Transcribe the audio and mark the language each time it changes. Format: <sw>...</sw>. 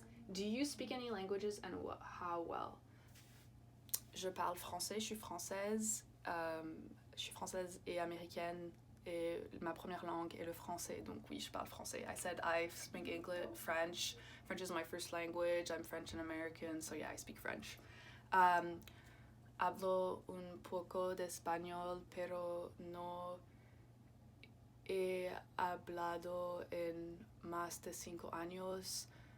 <en>Do you speak any languages, and how well?</en> <fr>Je parle français, je suis française. Je suis française et américaine, et ma première langue est le français, donc oui, je parle français.</fr> <en>I said I speak English, French. French is my first language. I'm French and American, so yeah, I speak French.</en> <es>Hablo un poco de español, pero no he hablado en más de 5 años.</es>